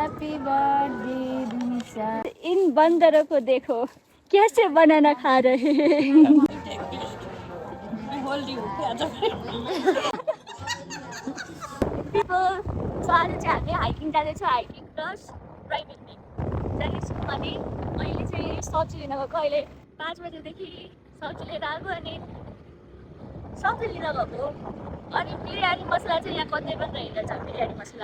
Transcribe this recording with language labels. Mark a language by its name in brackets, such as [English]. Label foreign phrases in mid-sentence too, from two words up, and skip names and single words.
[English] happy birthday दिशा। [Hindi] इन बंदरों को देखो कैसे बनाना खा रहे हैं। [Nepali] आज चाहिँ हामी हाइकिङ जाँदैछौँ, [English] hiking plus drive [Nepali] जाँदैछौँ अनि अहिले चाहिँ सब्जी लिन गएको। अहिले 5 बजेदेखि सब्जी लिएर आएको अनि सब्जी लिन गएको अनि बिरयानी मसला चाहिँ यहाँ कतै पनि रहेनछ बिरयानी मसला।